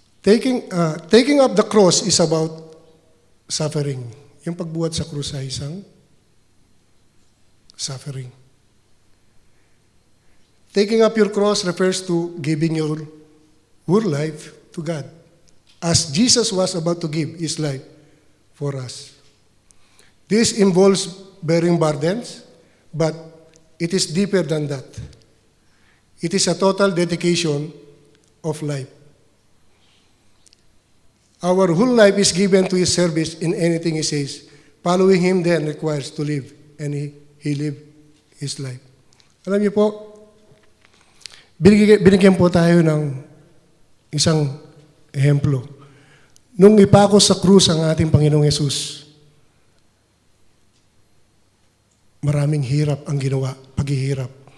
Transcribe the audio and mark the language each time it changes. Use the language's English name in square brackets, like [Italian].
[English] Taking up the cross is about suffering. [Filipino] Yung pagbuhat sa krus ay isang suffering. [English] Taking up your cross refers to giving your whole life to God, as Jesus was about to give His life for us. This involves bearing burdens, but it is deeper than that. It is a total dedication of life. Our whole life is given to His service in anything He says. Following Him then requires to live, and He lived His life. [Filipino] Alam niyo po, binigyan po tayo ng isang ehemplo. Nung ipako sa krus ang ating Panginoong Yesus, maraming hirap ang ginawa, paghihirap.